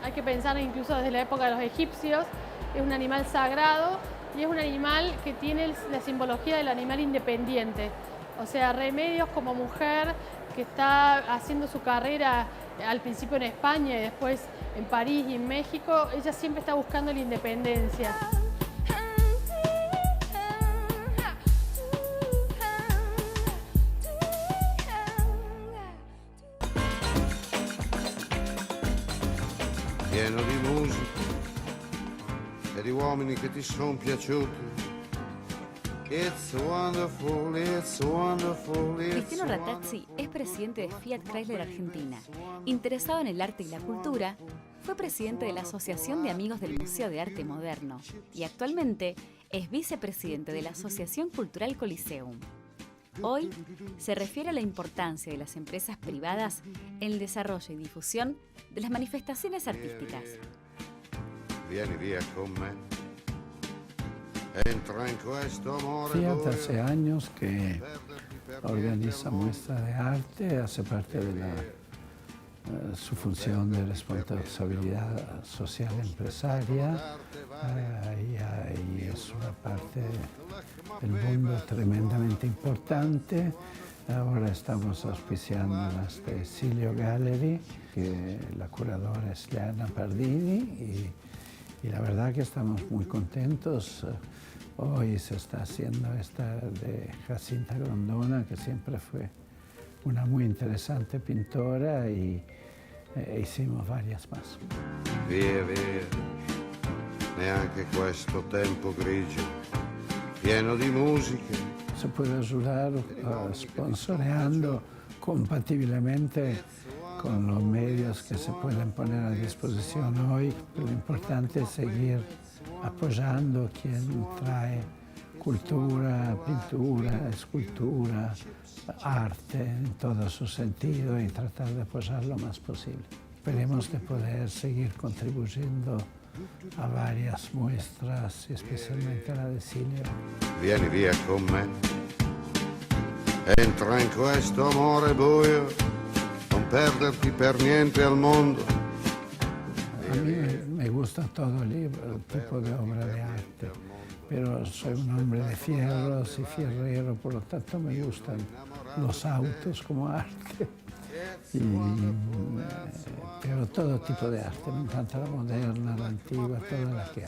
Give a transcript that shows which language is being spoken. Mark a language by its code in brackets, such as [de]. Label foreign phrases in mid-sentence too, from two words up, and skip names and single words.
[es] hay que pensar incluso desde la época de los egipcios, es un animal sagrado y es un animal que tiene la simbología del animal independiente. O sea, Remedios como mujer que está haciendo su carrera al principio en España y después en París y en México, ella siempre está buscando la independencia. [it] Pieno di musica e di uomini che ti sono piaciuti. [en] It's wonderful, it's wonderful, it's [es] Cristiano Rattazzi es presidente de Fiat Chrysler Argentina. Interesado en el arte y la cultura, fue presidente de la Asociación de Amigos del Museo de Arte Moderno y actualmente es vicepresidente de la Asociación Cultural Coliseum. Hoy se refiere a la importancia de las empresas privadas en el desarrollo y difusión de las manifestaciones artísticas. [it] Vieni via con me. Entra en questo amore. [es] Fiat hace años que organiza muestras de arte, hace parte de su función de responsabilidad social empresaria y es una parte del mundo tremendamente importante. Ahora estamos auspiciando las de Silio Gallery, que la curadora es Leana Pardini y la verdad que estamos muy contentos. Hoy se está haciendo esta de Jacinta Grondona, que siempre fue una muy interesante pintora y hicimos varias más. [it] Via, via, neanche questo tempo grigio, pieno di musica. [es] Se puede ayudar sponsoreando compatiblemente con los medios que se pueden poner a disposición hoy. Lo importante es seguir apoyando quien trae cultura, pintura, escultura, arte en todo su sentido y tratar de apoyar lo más posible. Esperemos de poder seguir contribuyendo a varias muestras, especialmente a la de Silio. [it] Vieni via con me. Entra in questo amore buio, non perderti per niente al mondo. [es] A mí me gusta todo tipo de obra de arte, pero soy un hombre de fierros y fierrero, por lo tanto me gustan los autos como arte. Pero todo tipo de arte, me encanta la moderna, la antigua, toda la que hay.